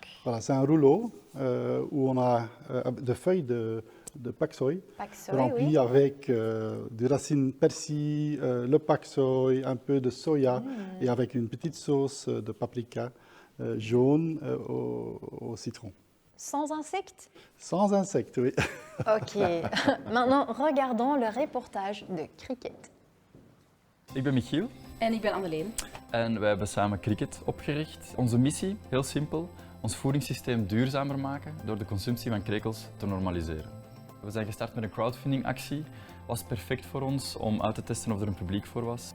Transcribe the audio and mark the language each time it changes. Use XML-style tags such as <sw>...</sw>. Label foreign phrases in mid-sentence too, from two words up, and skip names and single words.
<fr>Voilà, c'est un rouleau où on a des feuilles de pak soy, rempli avec des racines persil, le pak soy, un peu de soya et avec une petite sauce de paprika jaune au citron. Sans insectes? Sans insectes, oui. Ok. Maintenant, regardons le reportage de Cricket.</fr> <nl>Ik ben Michiel. En ik ben Anneleen. En wij hebben samen Cricket opgericht. Onze missie, heel simpel, ons voedingssysteem duurzamer maken door de consumptie van krekels te normaliseren. We zijn gestart met een crowdfundingactie. Was perfect voor ons om uit te testen of er een publiek voor was.</nl>